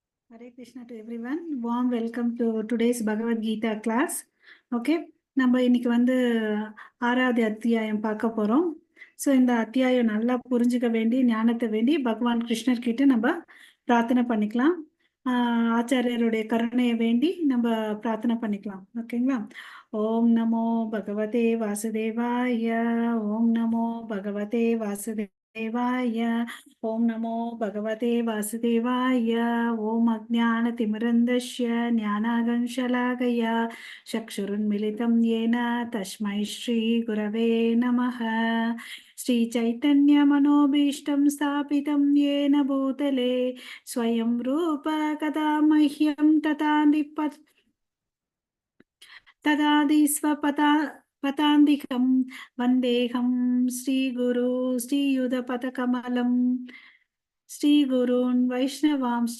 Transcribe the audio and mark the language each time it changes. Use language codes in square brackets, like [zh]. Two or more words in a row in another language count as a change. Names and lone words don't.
[en] Hare Krishna to everyone. Warm welcome to today's Bhagavad Gita class. [ta] Okay, நம்ம இன்னைக்கு ஆறாவது அத்தியாயம் பார்க்க போறோம். ஸோ இந்த அத்தியாயம் நல்லா புரிஞ்சுக்க வேண்டி ஞானத்தை வேண்டி பகவான் கிருஷ்ணர் கிட்ட நம்ம பிரார்த்தனை பண்ணிக்கலாம். ஆச்சாரியருடைய கருணையை வேண்டி நம்ம பிரார்த்தனை பண்ணிக்கலாம். [sa] ஓகேங்களா? ॐ नमो भगवते वासुदेवाय. ॐ नमो भगवते वासुदेवाय. ॐ नमो भगवते वासुदेवाय. ॐ अज्ञानतिमिरान्धस्य ज्ञानाञ्जनशलाकया चक्षुरुन्मीलितम् येन तस्मै श्री गुरवे नमः. श्रीचैतन्यमनोभीष्टं स्थापितं येन भूतले स्वयं रूप कदा मह्यं पतान्दिकं वन्देहं श्रीगुरु श्रीयुधपदकमलं श्रीगुरून् वैष्णवांश्च